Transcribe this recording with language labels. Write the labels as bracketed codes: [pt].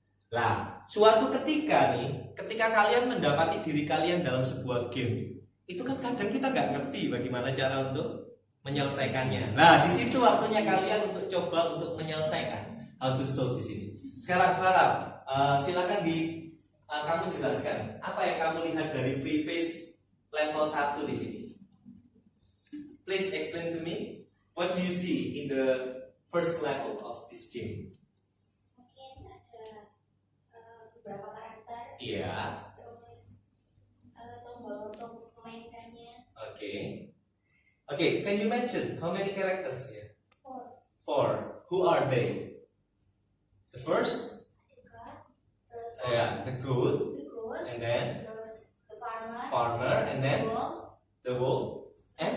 [id] Nah, suatu ketika nih, ketika kalian mendapati diri kalian dalam sebuah game, itu kan kadang kita nggak ngerti bagaimana cara untuk menyelesaikannya. Nah, di situ waktunya kalian untuk coba untuk menyelesaikan, [en] how to solve [id] di sini. Sekarang Farah, silakan kamu jelaskan apa yang kamu lihat dari preface level 1 di sini. [en] Please explain to me what do you see in the first level of this game. [id] Mungkin ada beberapa karakter. Iya. Terus tombol untuk memainkannya. [en] Okay, can you mention how many characters here? 4. 4. Who are they? The first? The god. Terus The goat, the goat. and then Terus the farmer. farmer, and The then wolf. the wolf, and